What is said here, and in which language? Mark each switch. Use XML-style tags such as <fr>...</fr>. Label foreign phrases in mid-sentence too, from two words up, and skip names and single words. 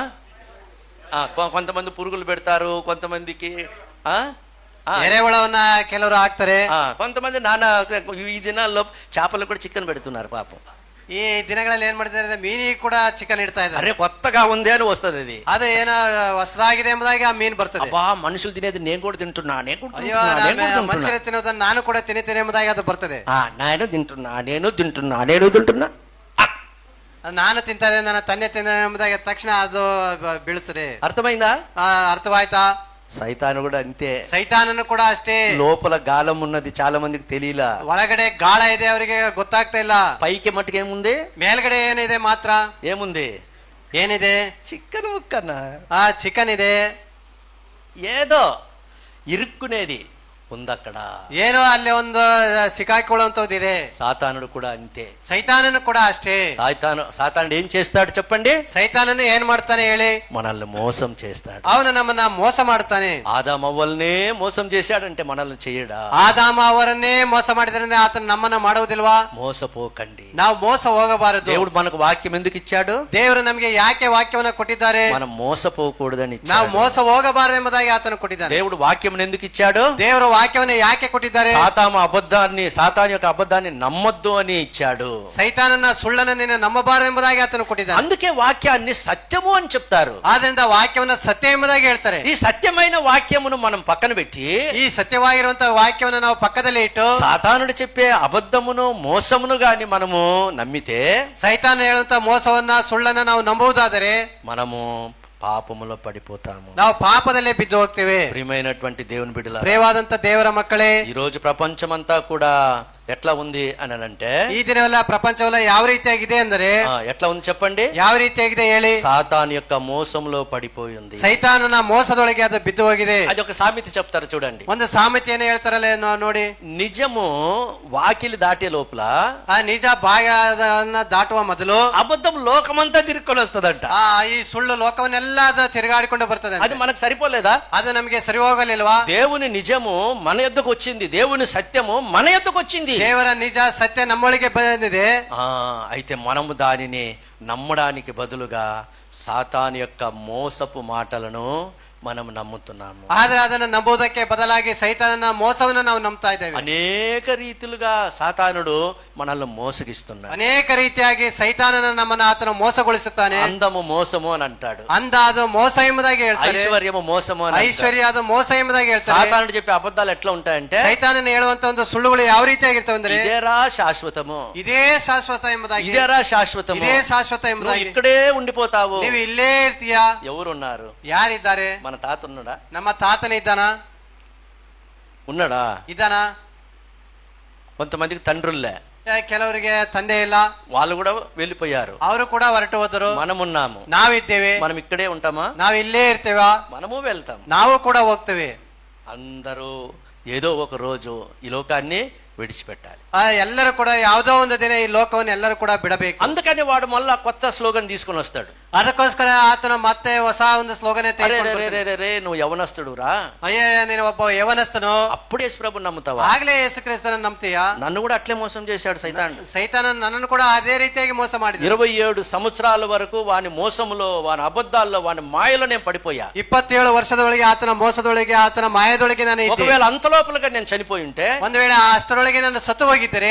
<te>కొంతమంది పురుగులు పెడతారు, కొంతమందికి</te> <kn>ఎరేవుಳವನ್ನ ಕೆಲವರು ಹಾಕ್ತಾರೆ,</kn> <te>కొంతమంది ఈ దినాల్లో చేపలు కూడా చికెన్ పెడుతున్నారు పాపం.</te> <kn>ಈ ದಿನಗಳಲ್ಲಿ ಏನ್ ಮಾಡ್ತಾರೆ, ಮೀನಿಗೆ ಕೂಡ ಚಿಕನ್ ಇಡ್ತಾ ಇದ್ದಾರೆ.</kn> <te>అరే కొత్తగా ఉంది అని వస్తుంది అది.</te> <kn>ಅದು ಏನೋ ಹೊಸದಾಗಿದೆ ಎಂಬುದಾಗಿ ಆ ಮೀನು ಬರ್ತದೆ.</kn> <te>మనుషులు తినేది నేను కూడా తింటున్నా,</te> <kn>ಅಯ್ಯೋ ಮನುಷ್ಯರು ತಿನ್ನೋದನ್ನ ನಾನು ಕೂಡ ತಿನ್ನುತ್ತೇನೆ ಎಂಬುದಾಗಿ ಅದು ಬರ್ತದೆ.</kn> <te>నేను తింటున్నా</te> <kn>ನಾನು ತಿಂತಾರೆ, ನನ್ನ ತಂದೆ ತಿಂದ ಎಂಬುದಾಗಿ ತಕ್ಷಣ ಅದು ಬೀಳುತ್ತದೆ.</kn> <te>అర్థమైందా?</te> <kn>ಅರ್ಥವಾಯ್ತಾ?</kn> <te>సైతాను కూడా అంతే.</te> <kn>ಸೈತಾನನು ಕೂಡ ಅಷ್ಟೇ.</kn> <te>లోపల గాలం ఉన్నది చాలా మందికి తెలియలా.</te> <kn>ಒಳಗಡೆ ಗಾಳ ಇದೆ, ಅವರಿಗೆ ಗೊತ್ತಾಗ್ತಾ ಇಲ್ಲ.</kn> <te>పైకి మట్టుకు ఏముంది?</te> <kn>ಮೇಲ್ಗಡೆ ಏನಿದೆ ಮಾತ್ರ.</kn> <te>ఏముంది?</te> <kn>ಏನಿದೆ?</kn> <te>చికెన్ ముక్కన్న,</te> <kn>ಚಿಕನ್ ಇದೆ.</kn> <te>ఏదో ఇరుక్కునేది ఉందక్కడ.</te> <kn>ಏನೋ ಅಲ್ಲಿ ಒಂದು ಸಿಕ್ಕಾಕೊಳ್ಳುವಂತದ್ದು ಇದೆ.</kn> <te>సాతానుడు కూడా అంతే.</te> <kn>ಸೈತಾನನು ಕೂಡ ಅಷ್ಟೇ.</kn> <te>సాతానుడు ఏం చేస్తాడు చెప్పండి?</te> <kn>ಸೈತಾನನು ಏನ್ ಮಾಡ್ತಾನೆ ಹೇಳಿ?</kn> <te>మనల్ని మోసం చేస్తాడు.</te> <kn>ಅವನು ನಮ್ಮನ್ನ ಮೋಸ ಮಾಡ್ತಾನೆ.</kn> <te>ఆదామవ్వల్నే మోసం చేశాడంటే మనల్ని చేయడా?</te> <kn>ಆದಾಮ ಅವರನ್ನೇ ಮೋಸ ಮಾಡಿದ್ರಿಂದ ಆತನು ನಮ್ಮನ್ನ ಮಾಡುವುದಿಲ್ವಾ?</kn> <te>మోసపోకండి.</te> <kn>ನಾವು ಮೋಸ ಹೋಗಬಾರದು.</kn> <te>దేవుడు మనకు వాక్యం ఎందుకు ఇచ్చాడు?</te> <kn>ದೇವರು ನಮಗೆ ಯಾಕೆ ವಾಕ್ಯವನ್ನ ಕೊಟ್ಟಿದ್ದಾರೆ?</kn> <te>మనం మోసపోకూడదని ఇచ్చాడు.</te> <kn>ನಾವು ಮೋಸ ಹೋಗಬಾರದು ಎಂಬುದಾಗಿ ಆತನು ಕೊಟ್ಟಿದ್ದಾನೆ.</kn> <te>దేవుడు వాక్యం ఎందుకు ఇచ్చాడు?</te> <kn>ದೇವರು ವಾಕ್ಯವನ್ನ ಯಾಕೆ ಕೊಟ್ಟಿದ್ದಾರೆ?</kn> <te>సాతాను యొక్క అబద్ధాన్ని నమ్మొద్దు అని ఇచ్చాడు.</te> <kn>ಸೈತಾನನ ಸುಳ್ಳನ್ನು ನೀನು ನಂಬಬಾರದು ಎಂಬುದಾಗಿ ಆತನು ಕೊಟ್ಟಿದ್ದಾನೆ.</kn> <te>అందుకే వాక్యాన్ని సత్యము అని చెప్తారు.</te> <kn>ಆದ್ರಿಂದ ವಾಕ್ಯವನ್ನ ಸತ್ಯ ಎಂಬುದಾಗಿ ಹೇಳ್ತಾರೆ.</kn> <te>ఈ సత్యమైన వాక్యమును మనం పక్కన పెట్టి</te> <kn>ಈ ಸತ್ಯವಾಗಿರುವಂತಹ ವಾಕ್ಯವನ್ನ ನಾವು ಪಕ್ಕದಲ್ಲಿ ಇಟ್ಟು</kn> <te>సాతానుడు చెప్పే అబద్ధమును మోసమును గాని మనము నమ్మితే,</te> <kn>ಸೈತಾನ ಹೇಳುವಂತ ಮೋಸವನ್ನ ಸುಳ್ಳನ್ನ ನಾವು ನಂಬುವುದಾದರೆ</kn> <te>మనము పాపములో పడిపోతాము.</te> <kn>ನಾವು ಪಾಪದಲ್ಲೇ ಬಿದ್ದು ಹೋಗ್ತೇವೆ.</kn> <te>ప్రియమైనటువంటి దేవుని బిడ్డలారా,</te> <kn>ಪ್ರಿಯವಾದಂತ ದೇವರ ಮಕ್ಕಳೇ,</kn> <te>ఈ రోజు ప్రపంచమంతా కూడా ఎట్లా ఉంది అని అంటే,</te> <kn>ಈ ದಿನವೆಲ್ಲ ಪ್ರಪಂಚವೆಲ್ಲ ಯಾವ ರೀತಿಯಾಗಿದೆ ಅಂದರೆ</kn> <te>ఎట్లా ఉంది చెప్పండి?</te> <kn>ಯಾವ ರೀತಿಯಾಗಿದೆ ಹೇಳಿ?</kn> <te>సాతాను యొక్క మోసంలో పడిపోయి ఉంది.</te> <kn>ಸೈತಾನನ ಮೋಸದೊಳಗೆ ಅದು ಬಿದ್ದು ಹೋಗಿದೆ.</kn> <te>అది ఒక సామెత చెప్తారు చూడండి.</te> <kn>ಒಂದು ಸಾమెತೆಯನ್ನು ಹೇಳ್ತಾರಲ್ಲ ನೋಡಿ.</kn> <te>నిజము వాకిలి దాటే లోపల,</te> <kn>ಆ ನಿಜ ಬಾಯನ್ನ ದಾಟುವ ಮೊದಲು</kn> <te>అబద్ధం లోకమంతా తిరుక్కొని వస్తుందంట.</te> <kn>ಈ ಸುಳ್ಳು ಲೋಕವನ್ನೆಲ್ಲ ಅದು ತಿರುಗಾಡಿಕೊಂಡು ಬರ್ತದೆ.</kn> <te>అది మనకు సరిపోలేదా?</te> <kn>ಅದು ನಮಗೆ ಸರಿ ಹೋಗಲಿಲ್ವಾ?</kn> <te>దేవుని నిజము మన యొద్దకు వచ్చింది, దేవుని సత్యము మన యొద్దకు వచ్చింది.</te> <kn>ದೇವರ ನಿಜ ಸತ್ಯ ನಮ್ಮೊಳಗೆ ಬಂದಿದೆ.</kn> <te>అయితే మనము దానిని నమ్మడానికి బదులుగా సాతాను యొక్క మోసపు మాటలను మనం నమ్ముతున్నాము.</te> <kn>ಆದ್ರೆ ಅದನ್ನು ನಂಬುವುದಕ್ಕೆ ಬದಲಾಗಿ ಸೈತಾನನ ಮೋಸವನ್ನು ನಾವು ನಂಬ್ತಾ ಇದ್ದೇವೆ.</kn> <te>అనేక రీతిలుగా సాతానుడు మనల్ని మోసగిస్తున్నాడు.</te> <kn>ಅನೇಕ ರೀತಿಯಾಗಿ ಸೈತಾನನ ನಮ್ಮನ್ನ ಆತನ ಮೋಸಗೊಳಿಸುತ್ತಾನೆ.</kn> <te>అందము మోసము అని అంటాడు.</te> <kn>ಅಂದ ಅದು ಮೋಸ ಎಂಬುದಾಗಿ ಹೇಳ್ತಾರೆ.</kn> <te>ఐశ్వర్యము మోసము అని,</te> <kn>ಐಶ್ವರ್ಯ ಅದು ಮೋಸ ಎಂಬುದಾಗಿ ಹೇಳ್ತಾರೆ.</kn> <te>సాతానుడు చెప్పే అబద్ధాలు ఎట్లా ఉంటాయంటే,</te> <kn>ಸೈತಾನನ ಹೇಳುವಂತ ಒಂದು ಸುಳ್ಳುಗಳು ಯಾವ ರೀತಿಯಾಗಿರ್ತವೆ ಅಂದ್ರೆ,</kn> <te>ఇదేరా శాశ్వతము,</te> <kn>ಇದೇ ಶಾಶ್ವತ ಎಂಬುದಾಗಿ,</kn> <te>ఇదేరా శాశ్వతము,</te> <kn>ಇದೇ ಶಾಶ್ವತ ಎಂಬುದಾಗಿ,</kn> <te>ఇక్కడే ఉండిపోతావు,</te> <kn>ನೀವು ಇಲ್ಲೇ ಇರ್ತೀಯಾ.</kn> <te>ఎవరున్నారు?</te> <kn>ಯಾರಿದ್ದಾರೆ?</kn> <te>మన తాత ఉన్నాడా?</te> <kn>ನಮ್ಮ ತಾತನ ಇದ್ದಾನ?</kn> <te>ఉన్నాడా?</te> <kn>ಇದ್ದಾನ?</kn> <te>కొంతమందికి తండ్రుల్లే,</te> <kn>ಕೆಲವರಿಗೆ ತಂದೆ ಇಲ್ಲ,</kn> <te>వాళ్ళు కూడా వెళ్ళిపోయారు.</te> <kn>ಅವರು ಕೂಡ ಹೊರಟು ಹೋದರು.</kn> <te>మనమున్నాము,</te> <kn>ನಾವಿದ್ದೇವೆ.</kn> <te>మనం ఇక్కడే ఉంటామా?</te> <kn>ನಾವು ಇಲ್ಲೇ ಇರ್ತೇವಾ?</kn> <te>మనము వెళ్తాం.</te> <kn>ನಾವು ಕೂಡ ಹೋಗ್ತೇವೆ.</kn> <te>అందరూ ఏదో ఒక రోజు ఈ లోకాన్ని విడిచిపెట్టాలి.</te> <kn>ಎಲ್ಲರೂ ಕೂಡ ಯಾವುದೋ ಒಂದು ದಿನ ಈ ಲೋಕವನ್ನು ಎಲ್ಲರೂ ಕೂಡ ಬಿಡಬೇಕು.</kn> <te>అందుకని వాడు మళ్ళా కొత్త స్లోగన్ తీసుకొని వస్తాడు.</te> <kn>ಅದಕ್ಕೋಸ್ಕರ ಆತನು ಮತ್ತೆ ಹೊಸ ಒಂದು ಸ್ಲೋಗನ್</kn> <te>నువ్వు యవనస్తుడు రా,</te> <kn>ಅಯ್ಯ ನೀನು ಒಬ್ಬ ಯವನಸ್ಥನು,</kn> <te>అప్పుడు యేసు ప్రభు నమ్ముతావా?</te> <kn>ಆಗ್ಲೇ ಯೇಸು ಕ್ರಿಸ್ತನ ನಂಬ್ತೀಯಾ?</kn> <te>నన్ను కూడా అట్లే మోసం చేశాడు సైతానుడు.</te> <kn>ಸೈತಾನ ನನ್ನನ್ನು ಕೂಡ ಅದೇ ರೀತಿಯಾಗಿ ಮೋಸ ಮಾಡಿದ.</kn> <te>27 సంవత్సరాల వరకు వాని మోసములో, వాని అబద్ధాల్లో, వాని మాయలో నేను పడిపోయా.</te> <kn>27 ವರ್ಷದೊಳಗೆ ಆತನ ಮೋಸದೊಳಗೆ, ಆತನ ಮಾಯದೊಳಗೆ ನಾನು ಇದ್ದೆ.</kn> <te>ఒకవేళ అంత లోపలగా నేను చనిపోయి ఉంటే,</te> <kn>ಒಂದು ವೇಳೆ ಅಷ್ಟರೊಳಗೆ ನಾನು ಸತ್ತು ಹೋಗಿದ್ದರೆ</kn>